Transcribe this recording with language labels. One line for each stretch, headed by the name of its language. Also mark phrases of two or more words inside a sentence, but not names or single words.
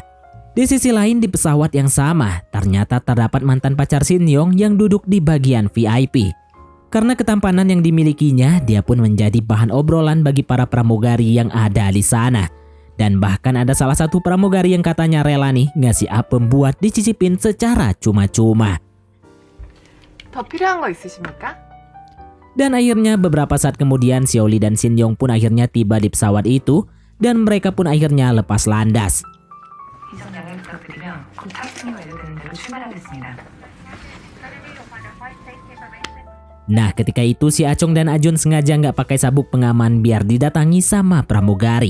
Indonesian: Di sisi lain di pesawat yang sama, ternyata terdapat mantan pacar Shin Yong yang duduk di bagian VIP. Karena ketampanan yang dimilikinya, dia pun menjadi bahan obrolan bagi para pramugari yang ada di sana. Dan bahkan ada salah satu pramugari yang katanya rela nih ngasih apem buat dicicipin secara cuma-cuma.
Korean: 더 필요한 거 있으십니까?
Indonesian: Dan akhirnya beberapa saat kemudian Sioli dan Shin Yong pun akhirnya tiba di pesawat itu dan mereka pun akhirnya lepas landas. Nah ketika itu si Achong dan Ajun sengaja nggak pakai sabuk pengaman biar didatangi sama pramugari.